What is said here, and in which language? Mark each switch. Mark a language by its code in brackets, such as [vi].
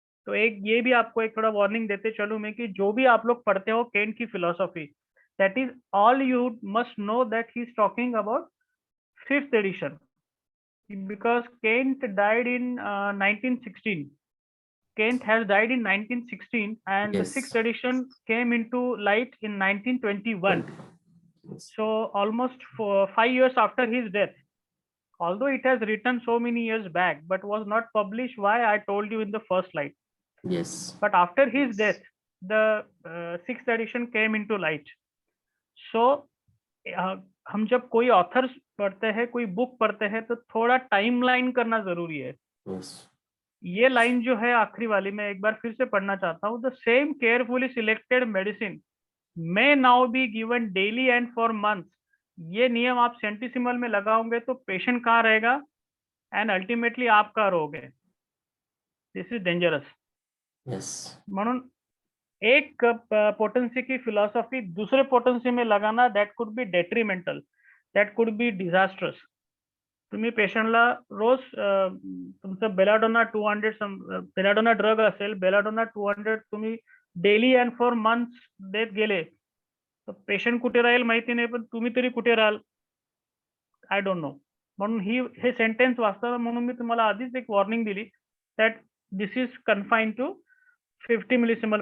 [hi] तो एक ये भी आपको एक थोड़ा वार्निंग देते चलूं मैं कि जो भी आप लोग पढ़ते हो केंट की philosophy, [en] That is all you must know that he is talking about fifth edition, because Kent died in 1916. Kent has died in 1916 and the Yes. sixth edition came into light in 1921. 20. Yes. So almost 5 years after his death. Although it has written so many years back, but was not published, why I told you in the first slide. Yes. But after his death, the sixth edition came into light. [hi] So हम जब कोई authors पढ़ते हैं, कोई book पढ़ते हैं, तो थोड़ा टाइमलाइन करना जरूरी है। Yes. ये लाइन जो है आखिरी वाली, मैं एक बार फिर से पढ़ना चाहता हूँ। [en] The same carefully selected medicine may now be given daily and for months. [hi] ये नियम आप सेंटिसिमल में लगाओगे तो पेशेंट कहाँ रहेगा एंड अल्टीमेटली आप कहाँ रहोगे। [en] This is dangerous. Yes. [mr] म्हणून [hi] एक पोटेंसी की फिलॉसॉफी दूसरे पोटेंसी में लगाना, [en] That could be detrimental, that could be disastrous. [mr] तुम्ही पेशंटला रोज तुमचं बेलाडोना 200 बेलाडोना ड्रग असेल, बेलाडोना 200 तुम्ही डेली अँड फॉर मंथ्स देत गेले, तर पेशंट कुठे राहील माहिती नाही, पण तुम्ही तरी कुठे राहाल [en] I don't know. [mr] म्हणून हे सेंटेन्स वाचताना म्हणून मी तुम्हाला आधीच एक वॉर्निंग दिली [en] that this is confined to 50 millisimole